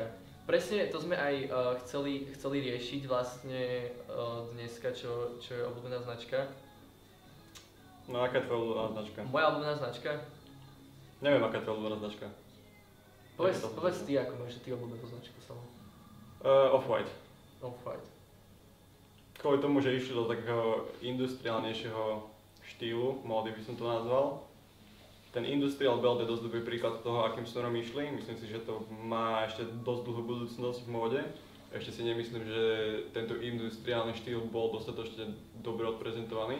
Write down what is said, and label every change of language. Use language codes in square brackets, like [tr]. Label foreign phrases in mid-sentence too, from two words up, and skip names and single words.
[sk] Presne to sme aj chceli riešiť vlastne dneska, čo je obľúbená značka. No aká je tvoja obľúbená značka? Moja obľúbená značka? Neviem, aká je tvoja obľúbená značka. Povedz ty, ako máš ty obľúbenú značku samú. Off-White. Off-White. Kvôli tomu, že išli do takého industriálnejšieho štýlu, módy by som to nazval. Ten industrial belt je dosť dobrý príklad toho, akým smerom išli. Myslím si, že to má ešte dosť dlhú budúcnosť v móde. Ešte si nemyslím, že tento industriálny štýl bol dostatočne dobre odprezentovaný.